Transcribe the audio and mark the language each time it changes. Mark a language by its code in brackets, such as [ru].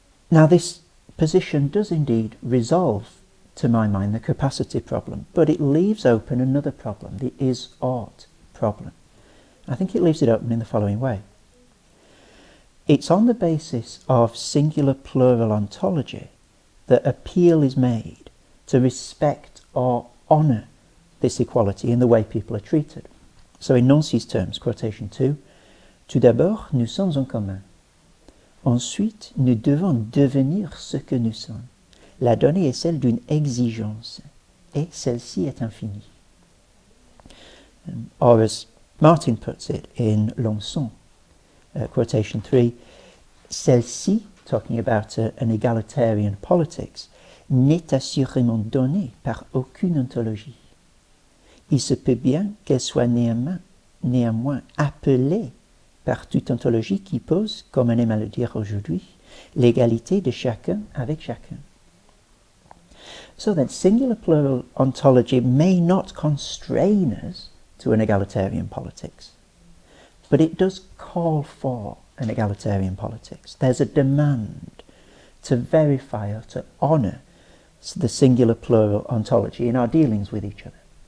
[en] Now this position does indeed resolve, to my mind, the capacity problem, but it leaves open another problem, the is-ought problem. I think it leaves it open in the following way. It's on the basis of singular plural ontology that appeal is made to respect or honour this equality in the way people are treated. So in Nancy's terms, quotation 2, [fr] Tout d'abord, nous sommes en commun. Ensuite, nous devons devenir ce que nous sommes. La donnée est celle d'une exigence, et celle-ci est infinie. [en] Or as Martin puts it in L'Ensemble, quotation 3, [fr] Celle-ci, [en] talking about an egalitarian politics, [fr] n'est assurément donnée par aucune ontologie. Il se peut bien qu'elle soit néanmoins appelée par toute ontologie qui pose, comme on aime à le dire aujourd'hui, l'égalité de chacun avec chacun. [en] So that singular plural ontology may not constrain us to an egalitarian politics, but it does call for an egalitarian politics. There's a demand to verify or to honour the singular plural ontology in our dealings with each other.